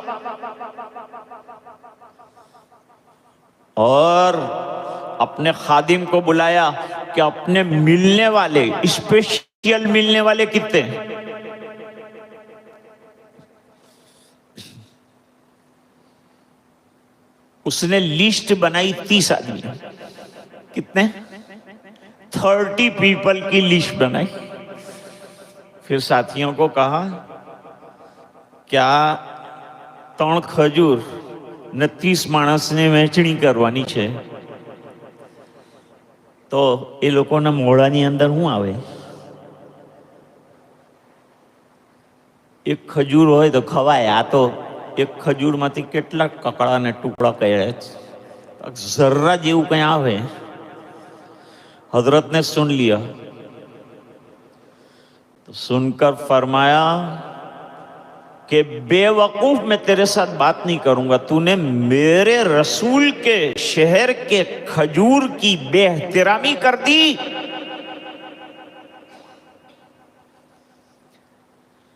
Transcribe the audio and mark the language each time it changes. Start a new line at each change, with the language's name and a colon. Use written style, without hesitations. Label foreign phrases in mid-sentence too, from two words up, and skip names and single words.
Urdu: اور اپنے خادم کو بلایا کہ اپنے ملنے والے اسپیشل ملنے والے کتنے، اس نے لسٹ بنائی 30 آدمی، کتنے 30 پیپل کی لسٹ بنائی۔ پھر ساتھیوں کو کہا کیا 3 کھجور
Gujarati: ને 30 માણસને વહેંચણી કરવાની છે તો એ લોકોના મોઢાની અંદર શું આવે? એક ખજૂર હોય તો ખવાય, આ તો એક ખજૂરમાંથી કેટલા કકડા ને ટુકડા કર્યા છે, જર્રા જેવું કંઈ આવે।
Urdu: حضرت نے سن لیا تو سن کر فرمایا کہ بے وقوف میں تیرے ساتھ بات نہیں کروں گا، تو نے میرے رسول کے شہر کے کھجور کی بے احترامی کر دی۔